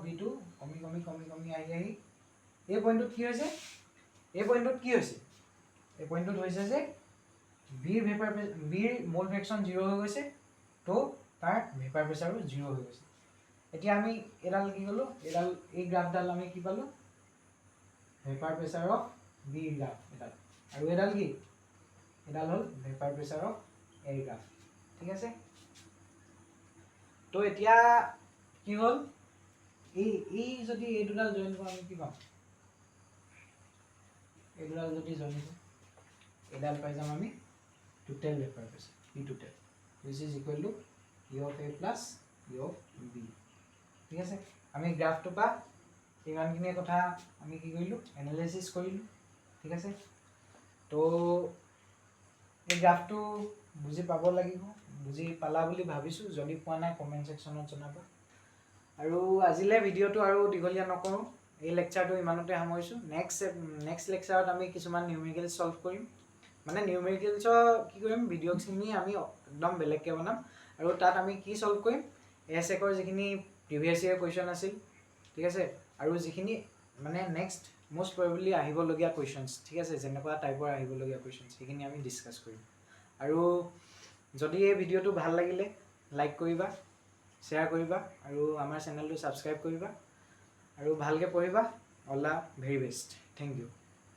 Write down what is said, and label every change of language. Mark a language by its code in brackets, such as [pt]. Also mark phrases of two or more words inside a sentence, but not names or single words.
[as] বিটো কমি আহি এই পইণ্টটোত কি হৈছে এই পইণ্টটোত হৈছে যে বিৰ [en] mole fraction [as] 0 হৈ গৈছে তো তাৰ [en] vapour pressure [as] 0 হৈ গৈছে এতিয়া আমি এডাল কি ক'লোঁ এই গ্ৰাফডাল আমি কি পালোঁ [en] vapour pressure of B [as] গ্ৰাফ এডাল আৰু এডাল হ'ল [en] vapour pressure of A [as] গ্ৰাফ ঠিক আছে তো এতিয়া কি হ'ল এই যদি এই দুডাল জইন কৰোঁ আমি কি পাম এই দুডাল যদি জইন কৰোঁ এডাল পাই যাম আমি [en] total vapour pressure P total which is equal to E of A plus E of [as] B ঠিক আছে আমি গ্ৰাফটো পা ইমানখিনি কথা আমি কি কৰিলোঁ এনালাইচিছ কৰিলোঁ ঠিক আছে তো এই গ্ৰাফটো বুজি পাব লাগিব বুজি পালা বুলি ভাবিছোঁ যদি পোৱা নাই [en] comment section [as] জনাব আৰু আজিলৈ ভিডিঅ'টো আৰু দীঘলীয়া নকৰোঁ এই লেকচাৰটো ইমানতে সামৰিছোঁ [en] next lecture [as] আমি কিছুমান নিউমেৰিকেল ছল্ভ কৰিম মানে নিউমেৰিকেলছৰ কি কৰিম ভিডিঅ'খিনি আমি একদম বেলেগকৈ বনাম আৰু তাত আমি কি ছল্ভ কৰিম এছএকৰ যিখিনি [en] previous year question [as] আছিল ঠিক আছে আৰু যিখিনি মানে নেক্সট [en] most probably [as] আহিবলগীয়া কুৱেশ্যনছ ঠিক আছে যেনেকুৱা টাইপৰ আহিবলগীয়া কুৱেশ্যনছ সেইখিনি আমি ডিছকাছ কৰিম আৰু যদি এই ভিডিঅ'টো ভাল লাগিলে লাইক কৰিবা শ্বেয়াৰ কৰিবা আৰু আমাৰ চেনেলটো ছাবস্ক্ৰাইব কৰিবা আৰু ভালকৈ পঢ়িবা [en] all the very best thank you